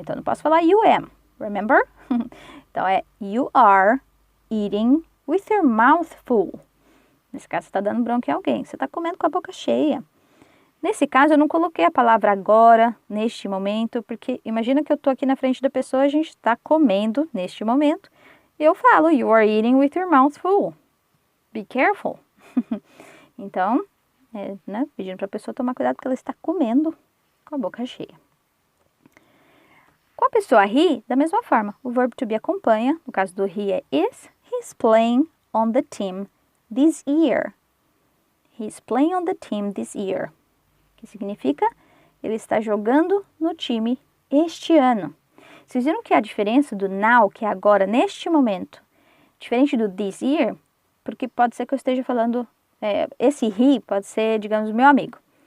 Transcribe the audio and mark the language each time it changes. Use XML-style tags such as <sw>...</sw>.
<pt>Então, não posso falar</pt> <en>you am, remember?</en> <pt>Então, é</pt> <en>you are eating with your mouth full.</en> <pt>Nesse caso, você está dando bronca em alguém. Você está comendo com a boca cheia. Nesse caso, eu não coloquei a palavra agora, neste momento, porque imagina que eu estou aqui na frente da pessoa, a gente está comendo neste momento. E eu falo,</pt> <en>you are eating with your mouth full. Be careful.</en> <pt>Então, pedindo para a pessoa tomar cuidado porque ela está comendo com a boca cheia. Com a pessoa he, da mesma forma, o verbo to be acompanha, no caso do he é is,</pt> <en>he's playing on the team this year. He's playing on the team this year.</en> <pt>Que significa, ele está jogando no time este ano. Vocês viram que a diferença do now, que é agora, neste momento, diferente do this year, porque pode ser que eu esteja falando, esse he pode ser, digamos, meu amigo.</pt>